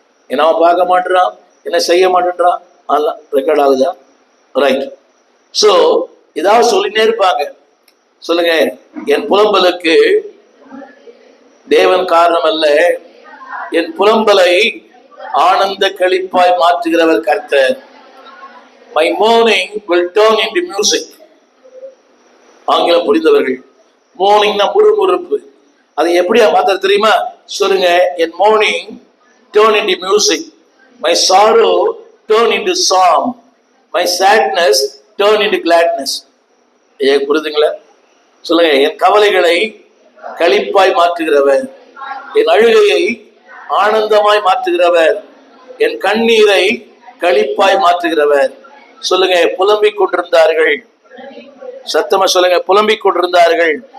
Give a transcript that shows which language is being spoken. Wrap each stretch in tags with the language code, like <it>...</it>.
<ta>என்ன பார்க்க மாட்டேறான், என்ன செய்ய மாட்டேன்றான், அதெல்லாம் ரெக்கார்ட் ஆகுதா? ரைட். ஸோ ஏதாவது சொல்லினே இருப்பாங்க. சொல்லுங்க, என் புலம்பலுக்கு தேவன் காரணம் அல்ல, என் புலம்பலை ஆனந்த களிப்பாய் மாற்றுகிறவர் கர்த்தர்.</ta> <en>My mourning will turn into music.</en> <ta>ஆங்கிலம் புரிந்தவர்கள், மோர்னிங்னா முறுமுறுப்பு, அதை எப்படியா மாத்த தெரியுமா? சொல்லுங்க, என்</ta> <en>mourning turn into music, my sorrow turn into song, my sadness turn into gladness.</en> <ta>புரியுதுங்களா? சொல்லுங்க, என் கவலைகளை களிப்பாய் மாற்றுகிறவர், என் அழுகையை ஆனந்தமாய் மாற்றுகிறவர், என் கண்ணீரை களிப்பாய் மாற்றுகிறவர். சொல்லுங்க, புலம்பிக் கொண்டிருந்தார்கள். சத்தமா சொல்லுங்க, புலம்பிக் கொண்டிருந்தார்கள்.</ta>